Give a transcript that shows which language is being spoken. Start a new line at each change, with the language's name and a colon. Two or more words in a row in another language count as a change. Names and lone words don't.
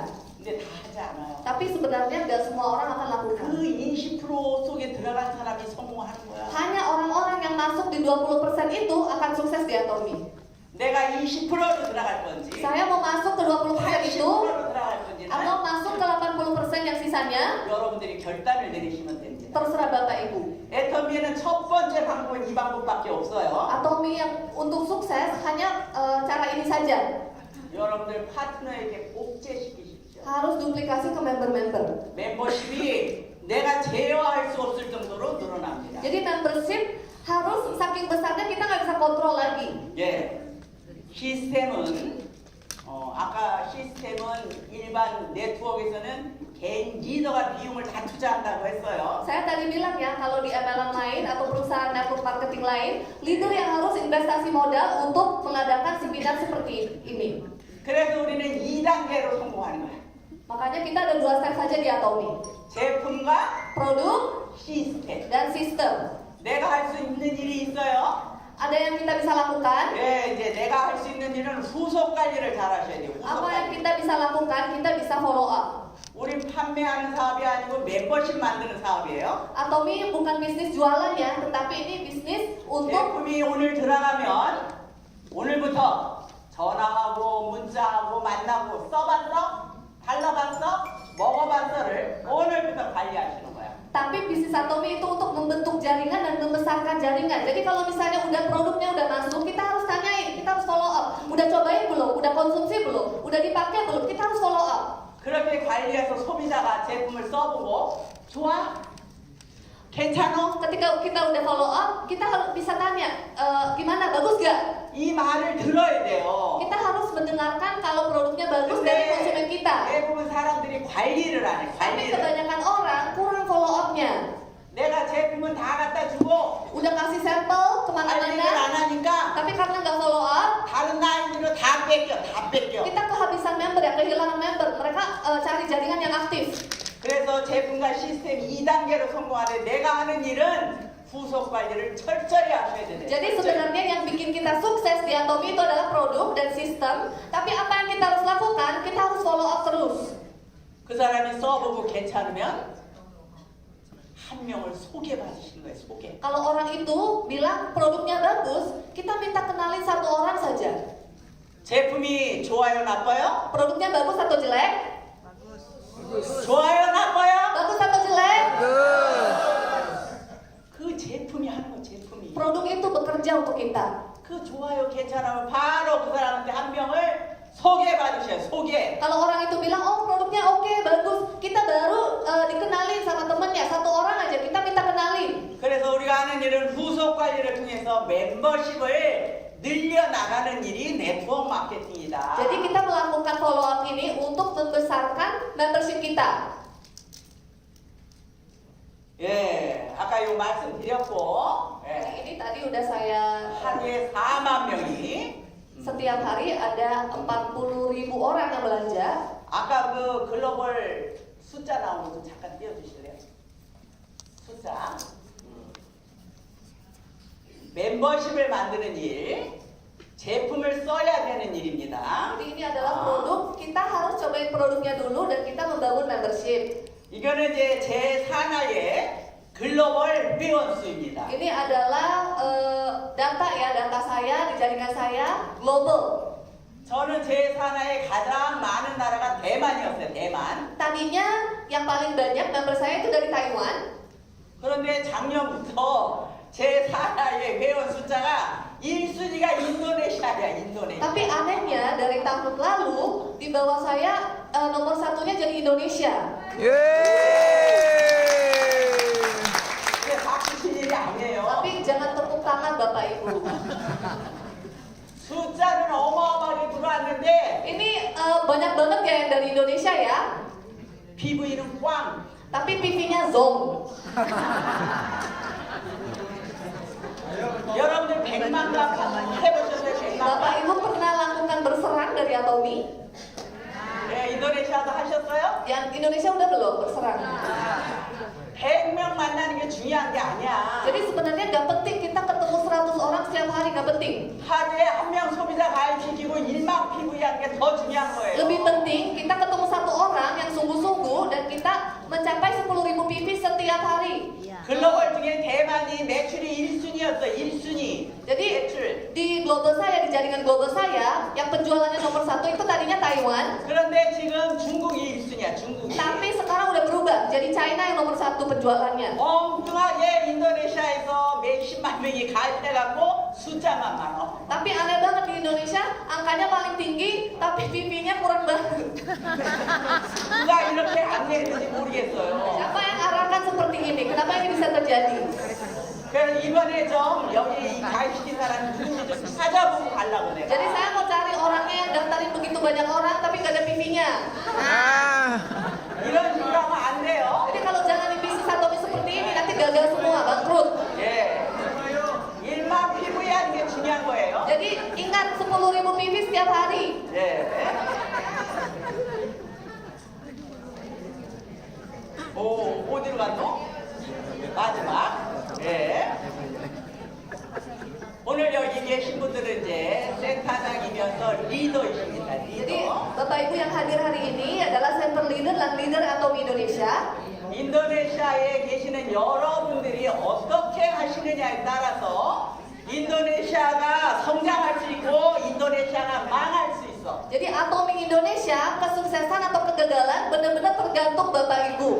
Korean: 근데 다 하지 않아요.
Indonesian: Tapi sebenarnya nggak semua orang akan lakukan.
Korean: 그 20% 속에 들어간 사람이 성공하는 거야.
Indonesian: Hanya orang-orang yang masuk di 20% itu akan sukses di Atomi.
Korean: 내가 20%로 들어갈 건지
Indonesian: Saya mau masuk ke 20% itu
Korean: 80%로 들어갈 건지
Indonesian: atau masuk ke 80% yang sisanya,
Korean: 여러분들이 결단을 내리시면 됩니다.
Indonesian: terserah Bapak Ibu.
Korean: 애터미에는 첫 번째 방법은 이 방법밖에 없어요.
Indonesian: Atomi yang untuk sukses hanya cara ini saja.
Korean: 여러분들 파트너에게 복제시키십시오.
Indonesian: Harus duplikasi ke member-member.
Korean: 멤버십이 내가 제어할 수 없을 정도로 늘어납니다.
Indonesian: Jadi membership harus saking besarnya kita nggak bisa kontrol lagi.
Korean: 예, 시스템은 아까 시스템은 일반 네트워크에서는 개인 리더가 비용을 다 투자한다고 했어요.
Indonesian: Saya tadi bilang ya, kalau di MLM lain atau perusahaan
English: network marketing
Indonesian: lain, leader yang harus investasi modal untuk mengadakan seminar seperti ini.
Korean: 그래서 우리는 2단계로 성공하는 거야.
Indonesian: Makanya kita ada 2 step saja di Atomi.
Korean: 제품과
Indonesian: Produk
Korean: 시스템.
Indonesian: dan sistem.
Korean: 내가 할 수 있는 일이 있어요.
Indonesian: Ada yang kita bisa lakukan.
Korean: 예, 이제 내가 할 수 있는 일은 후속 관리를 잘 하셔야 돼요. 후속
Indonesian: Apa yang
Korean: 관리.
Indonesian: kita bisa lakukan, kita bisa
English: follow up.
Korean: 우리 판매하는 사업이 아니고 멤버십 만드는 사업이에요.
Indonesian: Atomi bukan bisnis jualan ya, tetapi ini bisnis untuk
Korean: 제품이 오늘 들어가면 오늘부터 전화하고 문자하고 만나고 써봤어? 발라봤어? 먹어봤어를 오늘부터 관리하시는 거야.
Indonesian: tapi bisnis Atomi itu untuk membentuk jaringan dan membesarkan jaringan. Jadi kalau misalnya udah produknya udah masuk, kita harus tanyain, kita harus
English: follow up.
Indonesian: Udah cobain belum? Udah konsumsi belum? Udah dipakai belum? Kita harus
English: follow up.
Korean: 그렇게 관리해서 소비자가 제품을 써보고 좋아? 괜찮아?
Indonesian: Ketika kita udah
English: follow up,
Indonesian: kita harus bisa tanya, gimana? Bagus gak?
Korean: 이 말을 들어야 돼요.
Indonesian: Kita harus mendengarkan kalau produknya bagus dari konsumen kita.
Korean: 대부분 사람들이 관리를 안 해.
Indonesian: Tapi
Korean: 관리를.
Indonesian: kebanyakan orang kurang
English: follow up-
Indonesian: nya.
Korean: 내가 제품은 다 갖다 주고
Indonesian: Udah kasih sampel
Korean: 관리를
Indonesian: kemana-mana,
Korean: 안 하니까
Indonesian: tapi karena nggak
English: follow up,
Korean: 다른 라인으로 다 뺏겨.
Indonesian: kita kehabisan member ya, kehilangan member. Mereka cari jaringan yang aktif.
Korean: 그래서 제품과 시스템 2단계로 성공하되 내가 하는 일은 후속 관리를 철저히 하셔야 되는.
Indonesian: Jadi sebenarnya yang bikin kita sukses di Atomi itu adalah produk dan sistem. Tapi apa yang kita harus lakukan? Kita harus
English: follow up
Indonesian: terus.
Korean: 그 사람이 써보고 괜찮으면 한 명을 소개받으시는 거예요. 소개.
Indonesian: Kalau orang itu bilang produknya bagus, kita minta kenalin 1 orang saja.
Korean: 제품이 좋아요, 나빠요?
Indonesian: Produknya bagus atau jelek?
Korean: 좋아요, 나빠요?
Indonesian: Bagus atau jelek?
Korean: 그 제품이 하는 거, 제품이.
Indonesian: Produk itu bekerja untuk kita.
Korean: 그 좋아요, 괜찮으면 바로 그 사람한테 한 명을 소개받으셔요. 소개.
Indonesian: Kalau orang itu bilang, oh produknya oke, bagus, kita baru dikenalin sama temennya, 1 orang aja kita minta kenalin.
Korean: 그래서 우리가 하는 일은 후속 관리를 통해서 멤버십을 늘려나가는 일이 네트워크 마케팅이다.
Indonesian: Jadi kita melakukan
English: follow up
Indonesian: ini untuk membesarkan membership kita.
Korean: 예, 아까 요 말씀드렸고, 예,
Indonesian: Ini tadi udah saya
Korean: 하루에 4만 명이
Indonesian: setiap hari ada 40.000 orang yang belanja.
Korean: 아까 그 글로벌 숫자 나온 것도 잠깐 띄워주실래요? 숫자. 멤버십을 만드는 일, 제품을 써야 되는 일입니다.
Indonesian: Jadi ini adalah produk, kita harus cobain produknya dulu dan kita membangun membership.
Korean: 이거는 이제 제 산하의 글로벌 회원 수입니다.
Indonesian: Ini adalah data ya, data saya di jaringan saya global.
Korean: 저는 제 산하의 가장 많은 나라가 대만이었어요. 대만.
Indonesian: Tadinya yang paling banyak member saya itu dari Taiwan.
Korean: 그런데 작년부터 제 산하의 회원 숫자가 1순위가 인도네시아야. 인도네시아.
Indonesian: Tapi anehnya dari tahun lalu di bawah saya nomor 1-nya jadi Indonesia.
Korean: 예. 이게 바꾸실 일이 아니에요.
Indonesian: Tapi jangan tepuk tangan Bapak Ibu.
Korean: 숫자는 어마어마하게 들어왔는데
Indonesian: Ini banyak banget ya yang dari Indonesia ya.
Korean: PV는 꽝.
Indonesian: Tapi PV-nya zong.
Korean: 여러분들 100만 가 해보셨어요? 100만
Indonesian: Bapak
Korean: 가?
Indonesian: Ibu pernah lakukan berserang dari Atomi?
Korean: 네, 인도네시아도 하셨어요?
Indonesian: Yang Indonesia udah belum berserang?
Korean: 100명 만나는 게 중요한 게 아니야.
Indonesian: Jadi sebenarnya nggak penting kita ketemu 100 orang setiap hari, nggak penting.
Korean: 하루에 한 명 소비자 가입시키고 1만 PV 하는 게 더 중요한 거예요.
Indonesian: Lebih penting kita ketemu 1 orang yang sungguh-sungguh dan kita mencapai 10.000 PV setiap hari.
Korean: 글로벌 중에 대만이 매출이 1순위였어. 1순위.
Indonesian: Jadi
Korean: 매출.
Indonesian: di global saya, di jaringan global saya, yang penjualannya nomor 1 itu tadinya Taiwan,
Korean: 그런데 지금 중국이 1순위야. 중국이.
Indonesian: tapi sekarang udah berubah. Jadi China yang nomor 1 penjualannya.
Korean: 엉뚱하게 인도네시아에서 몇십만 명이 가입돼갖고 숫자만 많아.
Indonesian: Tapi aneh banget di Indonesia, angkanya paling tinggi, tapi PP-nya kurang banget.
Korean: 누가 이렇게 안내했는지 모르겠어요.
Indonesian: Siapa yang arahkan seperti ini? Kenapa ini bisa terjadi?
Korean: 그래서 이번에 좀 여기 이 가입시킨 사람 누군지 좀 찾아보고 가려고 내가.
Indonesian: Jadi saya mau cari orangnya yang daftarin begitu banyak orang, tapi gak ada PP-nya.
Korean: Ah, 이런 식으로 하면 안 돼요.
Indonesian: Jadi kalau jalan di bisnis Atomi seperti ini, nanti gagal semua, bangkrut.
Korean: 예. 1만 PV 하는 게 중요한 거예요.
Indonesian: Jadi ingat 10.000 PV setiap hari.
Korean: 예. 오, 어디로 갔노? 마지막. 예. 오늘 여기 계신 분들은 이제 센터장이면서 리더이십니다.
Indonesian: Jadi
Korean: 리더.
Indonesian: Bapak Ibu yang hadir hari ini adalah
English: center leader
Indonesian: dan leader Atomi Indonesia.
Korean: 인도네시아에 계시는 여러분들이 어떻게 하시느냐에 따라서 인도네시아가 성장할 수 있고 인도네시아가 망할 수 있어.
Indonesian: Jadi Atomi Indonesia, kesuksesan atau kegagalan benar-benar tergantung Bapak Ibu.